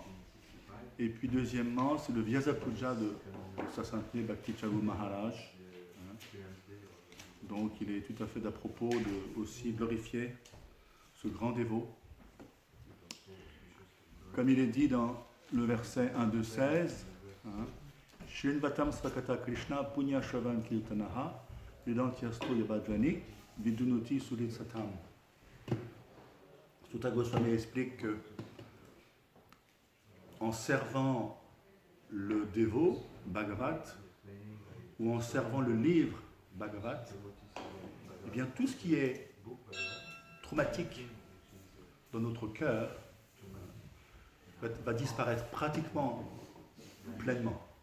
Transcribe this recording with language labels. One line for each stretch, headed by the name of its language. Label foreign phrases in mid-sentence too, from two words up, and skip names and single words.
French: Et puis deuxièmement, c'est le Vyasa Puja de Sa Sainteté Bhakti Charu Maharaj. Donc il est tout à fait d'à propos de aussi glorifier ce grand dévot. Comme il est dit dans le verset 1, 2, 16,
Sanskrit: Shrinvatam Svakata Krishna Punya Shravan Kirtanaha Vedantyasto Yabhadvani Vidunoti Suritsatam.
French: Sutta Goswami explique que en servant le dévot Bhagavat ou en servant le livre Bhagavat, eh bien tout ce qui est traumatique dans notre cœur va disparaître pratiquement pleinement.